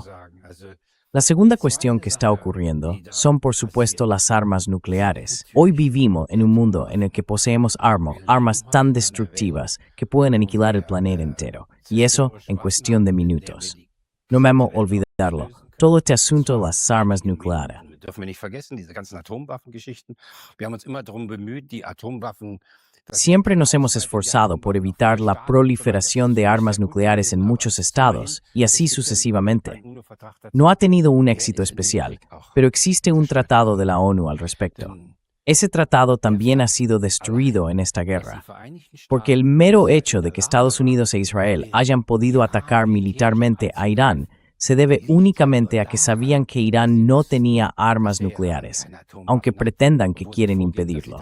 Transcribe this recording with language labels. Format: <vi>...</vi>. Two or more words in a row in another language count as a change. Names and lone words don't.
<es>La segunda cuestión que está ocurriendo son, por supuesto, las armas nucleares. Hoy vivimos en un mundo en el que poseemos armas tan destructivas que pueden aniquilar el planeta entero, y eso en cuestión de minutos. No me amo olvidarlo, todo este asunto de las armas nucleares.</es> <de>Dürfen wir nicht vergessen, diese ganzen Atomwaffengeschichten. Wir haben uns immer darum bemüht, die Atomwaffen.</de> <es>Siempre nos hemos esforzado por evitar la proliferación de armas nucleares en muchos estados, y así sucesivamente. No ha tenido un éxito especial, pero existe un tratado de la ONU al respecto. Ese tratado también ha sido destruido en esta guerra, porque el mero hecho de que Estados Unidos e Israel hayan podido atacar militarmente a Irán se debe únicamente a que sabían que Irán no tenía armas nucleares, aunque pretendan que quieren impedirlo.</es>